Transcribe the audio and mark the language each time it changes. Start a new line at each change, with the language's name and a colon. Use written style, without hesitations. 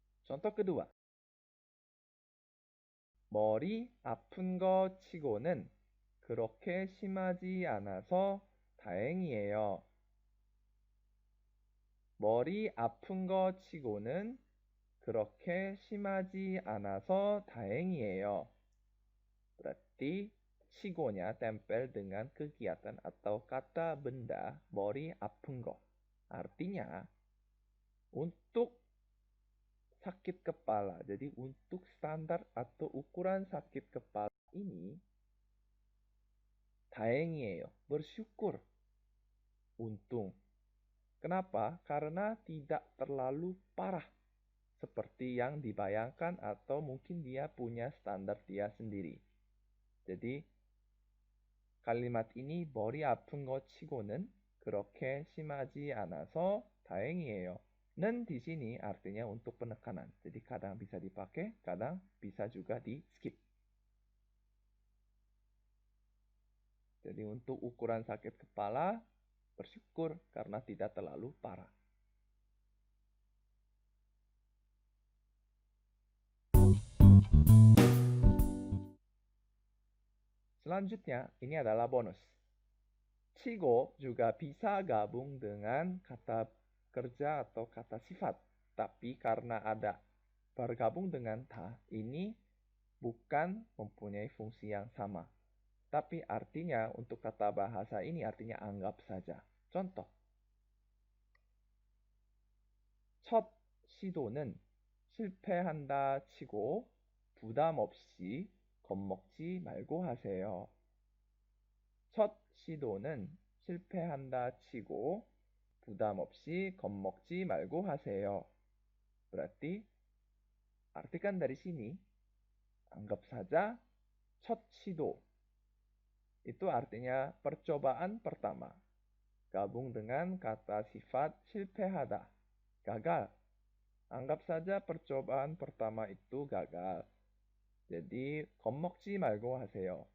Indonesian: Contoh kedua,
Korean: 머리 아픈 거 치고는 그렇게 심하지 않아서 다행이에요. 머리 아픈 거 치고는 그렇게 심하지 않아서 다행이에요.
Indonesian: Berarti 치고nya tempel dengan kegiatan atau kata benda
Korean: 머리 아픈 거.
Indonesian: Artinya untuk sakit kepala. Jadi untuk standar atau ukuran sakit kepala ini 다행이에요. Bersyukur. Untung. Kenapa? Karena tidak terlalu parah seperti yang dibayangkan atau mungkin dia punya standar dia sendiri. Jadi kalimat ini
Korean: 머리 아픈 거 치고는 그렇게 심하지 않아서 다행이에요.
Indonesian: 는 di sini artinya untuk penekanan. Jadi kadang bisa dipakai, kadang bisa juga di skip. Jadi untuk ukuran sakit kepala, bersyukur karena tidak terlalu parah. Selanjutnya, ini adalah bonus. 치고 juga bisa gabung dengan kata kerja atau kata sifat. Tapi karena ada bergabung dengan ta, ini bukan mempunyai fungsi yang sama. Tapi artinya untuk kata bahasa ini artinya anggap saja. Contoh.
Korean: 첫 시도는 실패한다 치고 부담 없이 겁먹지 말고 하세요. 첫 시도는 실패한다 치고 부담 없이 겁먹지 말고 하세요.
Indonesian: Berarti artikan dari sini anggap saja
Korean: 첫 시도
Indonesian: itu artinya percobaan pertama. Gabung dengan kata sifat 실패하다, gagal. Anggap saja percobaan pertama itu gagal.
Korean: Jadi 겁먹지 말고 하세요.